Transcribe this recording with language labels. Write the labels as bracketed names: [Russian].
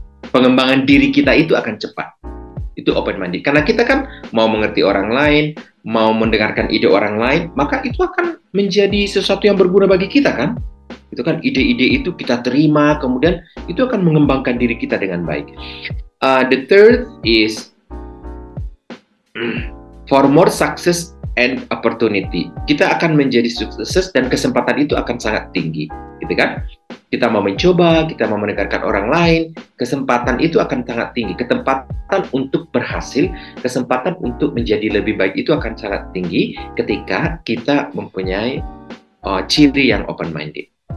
[Indonesian] Pengembangan diri kita itu akan cepat. Itu open-minded. Karena kita kan mau mengerti orang lain, mau mendengarkan ide orang lain, maka itu akan menjadi sesuatu yang berguna bagi kita kan. Itu kan ide-ide itu kita terima, kemudian itu akan mengembangkan diri kita dengan baik. [English] The third is for more success and opportunity. [Indonesian] Kita akan menjadi sukses dan kesempatan itu akan sangat tinggi, gitu kan? Kita mau mencoba, kita mau mendengarkan orang lain, kesempatan itu akan sangat tinggi. Kesempatan untuk berhasil, kesempatan untuk menjadi lebih baik itu akan sangat tinggi ketika kita mempunyai ciri yang open-minded.